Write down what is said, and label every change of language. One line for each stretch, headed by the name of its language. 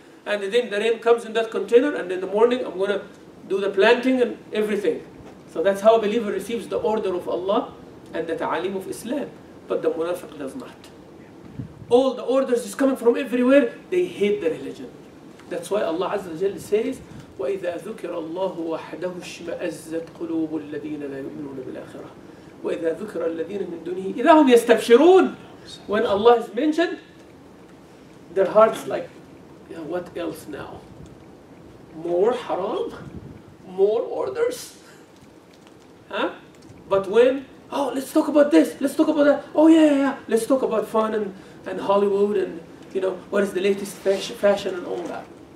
English: And then the rain comes in that container, and in the morning I'm going to do the planting and everything. So that's how a believer receives the order of Allah and the ta'alim of Islam. But the munafiq does not. All the orders is coming from everywhere, they hate the religion. That's why Allah Azza wa Jalla says,
Arabic: وَإِذَا ذُكِرَ اللَّهُ وَحْدَهُ اشْمَأَزَّتْ قُلُوبُ الَّذِينَ لَا يُؤْمِنُونَ بِالْآخِرَةِ وَإِذَا ذُكِرَ الَّذِينَ مِن دُونِهِ إِذَا هُمْ يَسْتَبْشِرُونَ.
English: When Allah is mentioned, their hearts like, yeah, what else now? More haram? More orders? Huh? But when, oh, let's talk about this, let's talk about that. Oh yeah, let's talk about fun and Hollywood and, you know, what is the latest fashion and all that.